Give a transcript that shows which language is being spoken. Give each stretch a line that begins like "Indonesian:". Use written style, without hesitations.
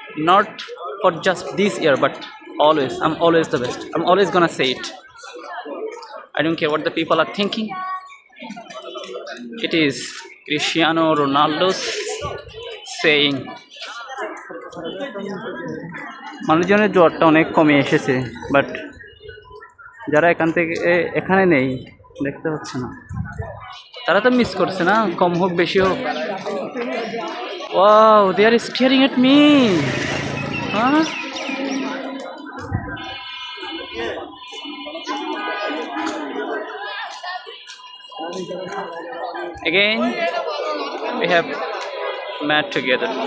English: Not for just this year, but always. I'm always the best. I'm always gonna say it. I don't care what the people are thinking. It is Cristiano Ronaldo's saying.
Bangla: মানুষজনের জ্বরটা অনেক কমে এসেছে, but যারা এখানে নেই দেখতে পাচ্ছে না, তারা তো মিস করছে না, কম হোক বেশি হোক।
English: Wow, they are staring at me. Huh? Again, we have met together.